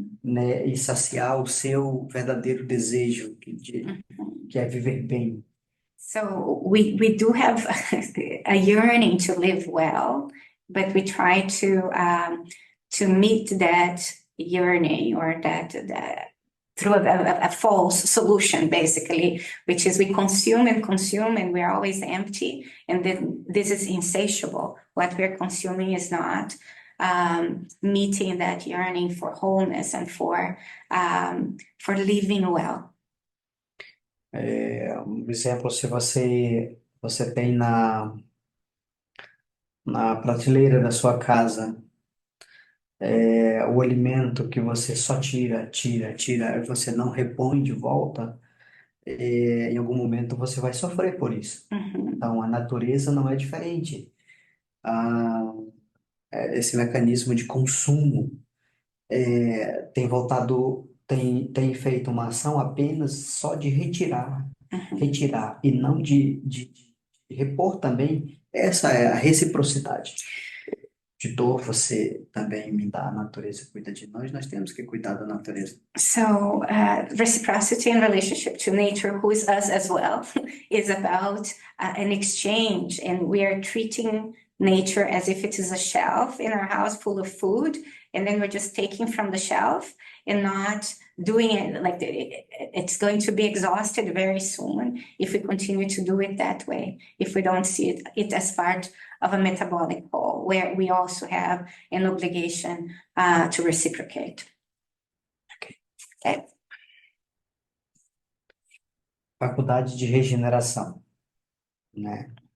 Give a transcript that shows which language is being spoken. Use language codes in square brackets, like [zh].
[pt] né, e saciar o seu verdadeiro desejo, que é viver bem. [en] So we do have a yearning to live well, but we try to meet that yearning or that through a false solution, basically, which is we consume and we're always empty, and then this is insatiable. What we're consuming is not meeting that yearning for wholeness and for living well. [pt] Um exemplo, se você tem na prateleira da sua casa o alimento que você só tira, e você não repõe de volta, em algum momento você vai sofrer por isso. Uhum. Então, a natureza não é diferente. Ah, esse mecanismo de consumo tem feito uma ação apenas só de retirar e não de repor também. Essa é a reciprocidade. De dor, você também me dá, a natureza cuida de nós temos que cuidar da natureza. [en] So, reciprocity in relationship to nature, who is us as well, is about an exchange, and we are treating nature as if it is a shelf in our house full of food, and then we're just taking from the shelf and not doing it like it's going to be exhausted very soon if we continue to do it that way, if we don't see it as part of a metabolic whole, where we also have an obligation to reciprocate. Okay. [pt] Faculdade de regeneração, né?